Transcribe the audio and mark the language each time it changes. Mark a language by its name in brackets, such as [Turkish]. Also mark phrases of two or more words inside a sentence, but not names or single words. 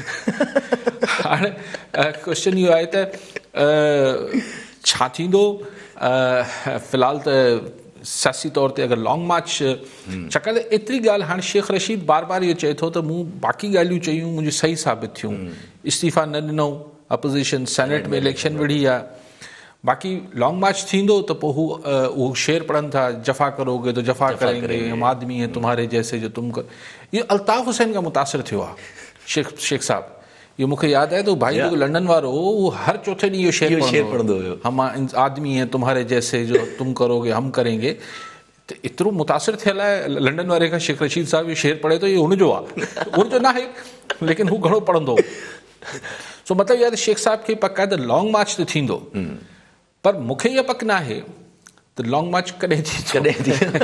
[Sindhi] हाणे क्वेश्चन इहो आहे त छा थींदो फ़िलहालु त सियासी तौर ते अगरि [English] long march [Sindhi] छाकाणि त एतिरी ॻाल्हि हाणे शेख रशीद बार बार इहो चए थो त मूं बाक़ी ॻाल्हियूं चयूं मुंहिंजी सही साबित थियूं इस्तीफ़ा न ॾिनो अपोज़िशन सेनेट में इलेक्शन विढ़ी आहे बाक़ी [English] long march [Sindhi] थींदो त पोइ उहो शेर पढ़नि था [Urdu] جفا کروگے تو جفا کریں گے ہم آدمی ہے تمہارے جیسے جو تم کر [Sindhi] इहो अल्ताफ़ हुसैन खां मुतासिर थियो आहे शेख साहब इहो मूंखे यादि आहे त भाई जेको लंडन वारो उहो हर चौथे ॾींहुं इहो शेर पढ़ंदो हुयो [Urdu] ہم آدمی ہے تمہارے جیسے جو تم کروگے ہم کریں گے [Sindhi] त एतिरो मुतासिर थियल आहे लंडन वारे खां शेख रशीद साहिबु इहो शेर पढ़े थो इहो हुनजो आहे हुनजो न आहे लेकिन हू घणो पढ़ंदो सो मतिलबु इहा त शेख साहिब खे पकाइदा [English] long march [Sindhi] त थींदो पर मूंखे इहा पक न आहे त [English] long march [Sindhi] कॾहिं थी